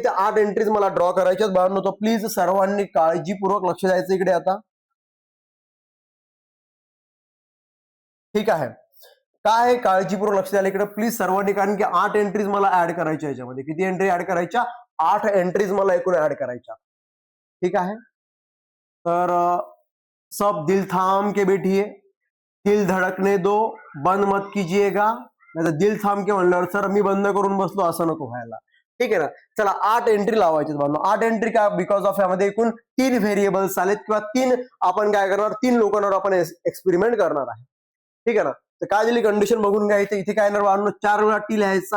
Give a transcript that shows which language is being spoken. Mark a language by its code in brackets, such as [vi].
[mr] त्या 8 एंट्रीज मला ड्रॉ करायच्यात बाळांनो. तो प्लीज सर्वांनी काळजीपूर्वक लक्ष द्यायचं इकडे आता. ठीक आहे. काय काळजीपूर्वक लक्ष द्यायला इकडे प्लीज सर्वांनी. कारण की 8 एंट्रीज मला ऍड करायच्या याच्यामध्ये. किती एंट्री ऍड करायच्या 8 एंट्रीज मला एकूण ऍड करायच्या. ठीक आहे. [hi] तर सब दिल थाम के बैठिए दिल धड़कने दो बंद मत कीजिएगा. [mr] नाही तर दिल थांब के म्हणल्यावर सर मी बंद करून बसलो असं नको व्हायला. ठीक आहे ना. चला 8 एंट्री लावायचे बांधव. 8 एंट्री का बिकॉज ऑफ यामध्ये एकूण 3 व्हेरिएबल्स आलेत किंवा 3 आपण काय करणार 3 लोकांवर आपण एक्सपेरिमेंट करणार आहे. ठीक आहे ना. तर काय दिली कंडिशन बघून घ्यायचं. इथे काय येणार बांधव 4 वेळा टी लिहायचा.